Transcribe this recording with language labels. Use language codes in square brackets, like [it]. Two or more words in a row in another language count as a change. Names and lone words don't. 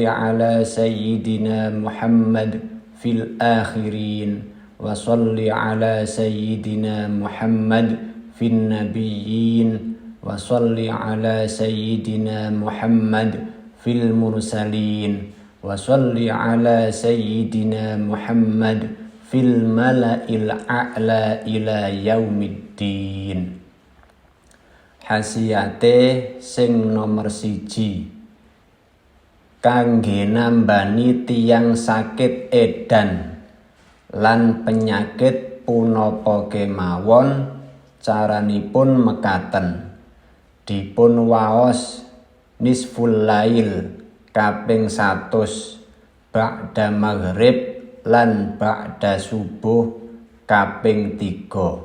[ar] على سيدنا محمد في الآخرين وصل على سيدنا محمد في النبيين وصل على سيدنا محمد في المرسلين وصل على سيدنا محمد في الملأ الأعلى إلى يوم الدين. [jv] Hasiyate sing nomor 1, kangge nambani tiyang sakit edan lan penyakit punapa kemawon, caranipun mekaten: dipun waos [ar] نصف الليل [jv] kaping 100 [ar] بعد المغرب [jv] lan [ar] بعد الصبح [jv] kaping 3.